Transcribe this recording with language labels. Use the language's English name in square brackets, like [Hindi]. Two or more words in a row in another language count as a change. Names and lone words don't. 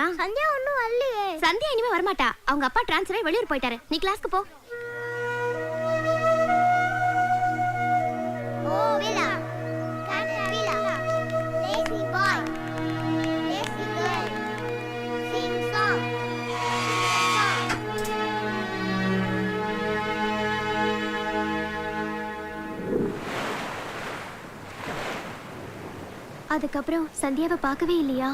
[Tamil] சந்தியா ஒண்ணும் வரலையே. சந்தியா இனிமே வரமாட்டா. அவங்க அப்பா டிரான்ஸ்ஃபர் ஆகி வெளியூர் போயிட்டாரு. நீ கிளாஸ்க்கு போ. ஓ விலா. விலா. [English] Lazy boy. Lazy girl. Sing song. [Tamil] அதுக்கப்புறம் சந்தியாவை பார்க்கவே இல்லையா?